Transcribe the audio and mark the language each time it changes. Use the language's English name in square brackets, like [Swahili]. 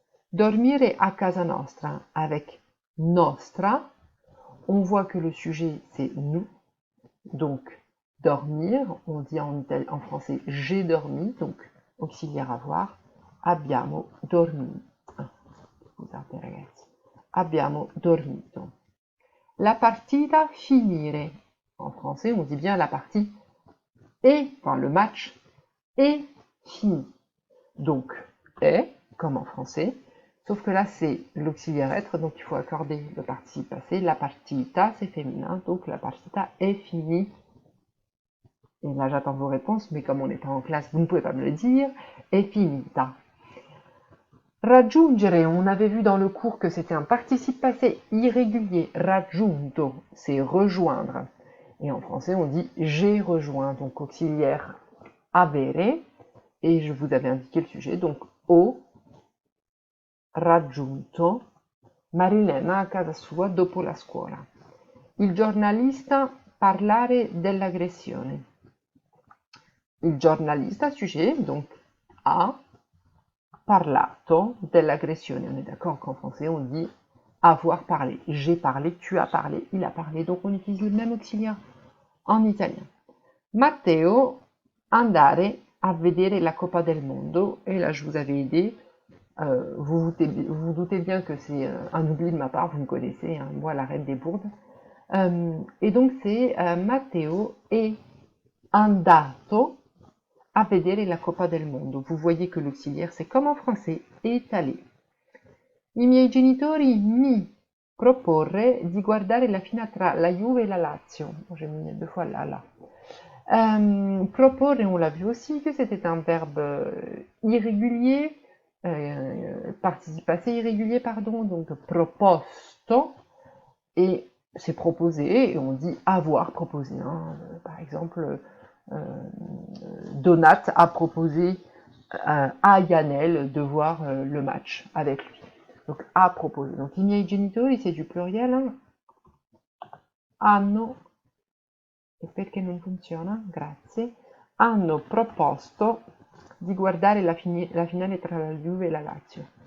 [Italian] Dormire a casa nostra, [French] avec nostra, on voit que le sujet c'est nous, donc dormir, on dit en français j'ai dormi, donc auxiliaire avoir, [Italian] abbiamo dormito. Scusate ragazzi, abbiamo dormito. La partita finire, [French] en français on dit bien la partie est, enfin le match est fini. Donc est, comme en français, sauf que là c'est l'auxiliaire être, donc il faut accorder le participe passé. La partita c'est féminin, donc la partita est finie. Et là j'attends vos réponses, mais comme on n'est pas en classe, vous ne pouvez pas me le dire. [Italian] È finita. [French] Raggiungere, on avait vu dans le cours que c'était un participe passé irrégulier. Raggiunto, c'est rejoindre. Et en français, on dit j'ai rejoint, donc auxiliaire avere. Et je vous avais indiqué le sujet, donc [Italian] ho raggiunto Marilena a casa sua dopo la scuola. Il giornalista parlare dell'aggressione. Il giornalista, [French] sujet, donc [Italian] a parlato dell'aggressione. [French] On est d'accord qu'en français, on dit avoir parlé. J'ai parlé, tu as parlé, il a parlé. Donc on utilise le même auxiliaire en italien. [Italian] Matteo andare a vedere la Coppa del Mondo. [French] Et là, je vous avais aidé. Vous vous doutez bien que c'est un oubli de ma part, vous me connaissez, hein, moi la reine des bourdes. Et donc c'est [Italian] Matteo è andato a vedere la Coppa del Mondo. [French] Vous voyez que l'auxiliaire, c'est comme en français, est allé. [Italian] I miei genitori mi proporre di guardare la finale tra la Juve et la Lazio. [French] J'ai mis 2 fois là. Proporre, on l'a vu aussi, que c'était un verbe irrégulier, participe passé irrégulier, pardon, donc proposto, et c'est proposé, et on dit avoir proposé. Hein. Par exemple, Donat a proposé à Yannel de voir le match avec lui. Donc a proposé. Donc [Italian] i miei genitori, [French] c'est du pluriel. Hein. [Italian] Hanno, e perché non funziona? Grazie. Hanno proposto di guardare la finale tra la Juve et la Lazio.